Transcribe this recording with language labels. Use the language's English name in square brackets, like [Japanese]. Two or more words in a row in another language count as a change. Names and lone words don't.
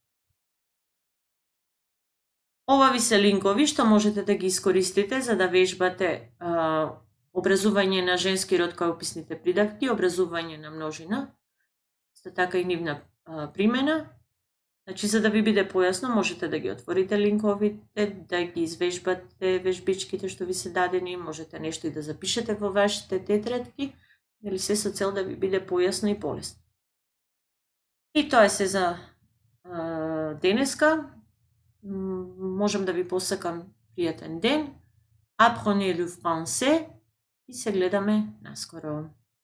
[Macedonian] Ова ви се линкови што можете да ги искористите за да вежбате образување на женски род кај описните придавки, образување на множина, исто така и нивна примена Значи, за да ви биде појасно, можете да ги отворите линковите, да ги извежбате вежбичките што ви се дадени, можете нешто и да запишете во вашите тетрадки, или се со цел да ви биде појасно и полесно. И тоа е се за денеска. Можам да ви посакам пријатен ден. [French] Apprenez le français [Macedonian] и се гледаме наскоро.